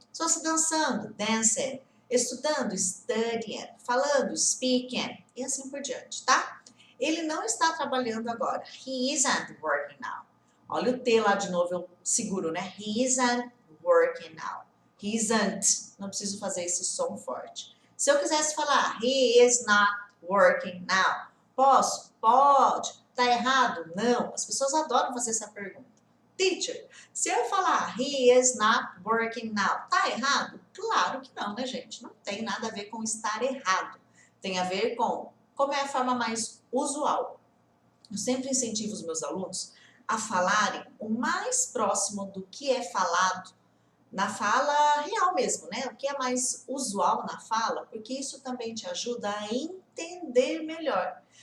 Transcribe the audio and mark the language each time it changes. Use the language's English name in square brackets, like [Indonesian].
[Portuguese] Se fosse dançando, dancing, estudando, studying, falando, speaking, e assim por diante, tá? Ele não está trabalhando agora. [English] He isn't working now. [Portuguese] Olha o T lá de novo, eu seguro, né? [English] He isn't working now. He isn't. [Portuguese] Não preciso fazer esse som forte. Se eu quisesse falar, [English] he is not working now. [Portuguese] Posso? Pode. Tá errado? Não. As pessoas adoram fazer essa pergunta. Teacher, se eu falar [English] he is not working now, [Portuguese] tá errado? Claro que não, né, gente? Não tem nada a ver com estar errado. Tem a ver com como é a forma mais usual. Eu sempre incentivo os meus alunos a falarem o mais próximo do que é falado na fala real mesmo, né? O que é mais usual na fala, porque isso também te ajuda a entender melhor.